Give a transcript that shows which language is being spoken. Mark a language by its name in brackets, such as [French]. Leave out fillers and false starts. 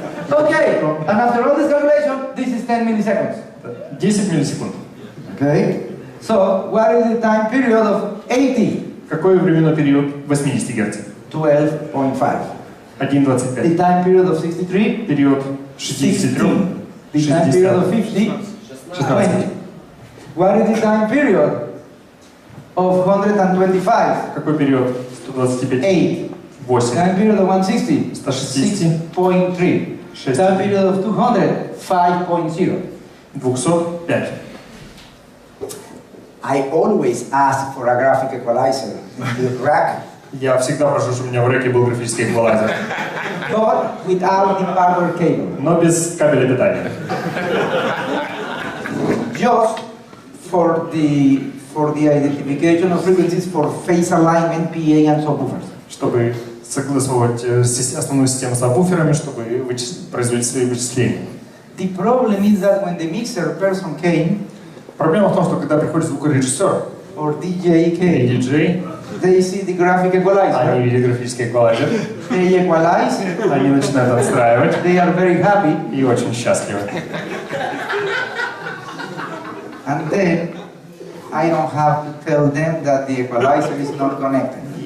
[English] Okay, and after all this calculation, this is 10 milliseconds. [Russian] 10 миллисекунд. [English] Okay. So, what is the time period of 80? [Russian] Какой временной период 80 Гц? 12.5. 1,25. [English] The time period of 63? [Russian] Период 63. [English] The time period of 50? 20. What is the time period of 125? [Russian] Какой период 125? 8. 8. [English] Time period of 160? 160. 6.3. Time period of 200? 5.0. 205. I always ask for a graphic equalizer in the rack. [Russian] Я всегда прошу, чтобы у меня в рэке был графический эквалайзер. [English] But without the power cable. [Russian] Но без кабеля питания. [English] Just for the identification of frequencies for phase alignment, PA and subwoofers. [Russian] Чтобы согласовывать основную систему с сабвуферами, чтобы производить свои вычисления. [English] The problem is that when the mixer person came, [Russian] проблема в том, что когда приходит звукорежиссер [English] or DJ came, [Russian] или диджей, [English] they see the graphic equalizer. [Russian] Они видят графический эквалайзер. [English] They equalize. [Russian] Они начинают отстраивать. [English] They are very happy. [Russian] И очень счастливы. [English] And then I don't have to tell them that the equalizer is not connected.